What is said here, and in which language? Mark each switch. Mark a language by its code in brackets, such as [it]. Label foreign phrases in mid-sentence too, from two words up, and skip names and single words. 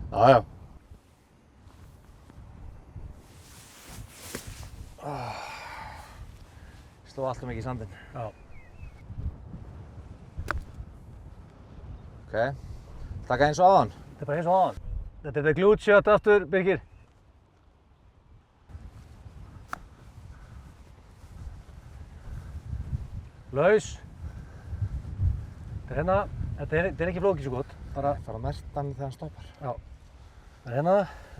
[is] Já, já. Sló allt mikið í sandinn. Já. Ok. Taka eins og áðan. Þetta er bara eins og aðan. Þetta er [en] the glute shot [is] aftur, Birgir. Laus. Þetta er hérna, þetta er ekki flókið svo gott. Bara, Fara að merta hann þegar hann stoppar. já. Það er hérna.